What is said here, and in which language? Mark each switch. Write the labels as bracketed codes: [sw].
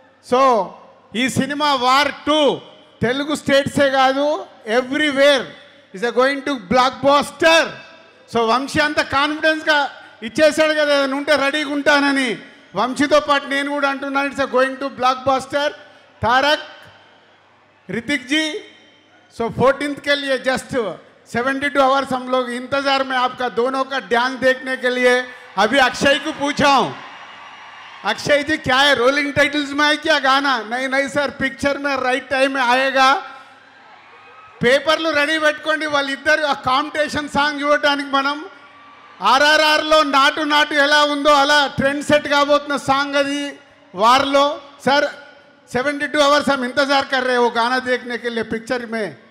[te] So ఈ cinema war 2 Telugu స్టేట్సే కాదు, [en] Everywhere is going to blockbuster. [te] So Vamsi అంత కాన్ఫిడెన్స్గా ఇచ్చేసాడు కదా, ఏదైనా ఉంటే రెడీగా ఉంటానని. వంశీతో పాటు నేను కూడా అంటున్నాను, [en] It's going to blockbuster. [hi] Tarak, Hrithik ji, so 14th के लिए जस्ट 72 आवर्स हम लोग इंतज़ार में आपका दोनों का डांस देखने के लिए. अभी अक्षय को पूछा हूँ, अक्षय जी क्या है, रोलिंग टाइटल्स में है क्या गाना? नहीं नहीं सर, पिक्चर में राइट टाइम में आएगा. [te] పేపర్లు రెడీ పెట్టుకోండి. వాళ్ళిద్దరు ఆ కాంపిటీషన్ సాంగ్ చూడటానికి మనం RRRలో నాటు నాటు ఎలా ఉందో అలా ట్రెండ్ సెట్ కాబోతున్న సాంగ్ అది వార్లో. [hi] सर 72 आवर्स हम इंतजार कर रहे हैं वो गाना देखने के लिए पिक्चर में.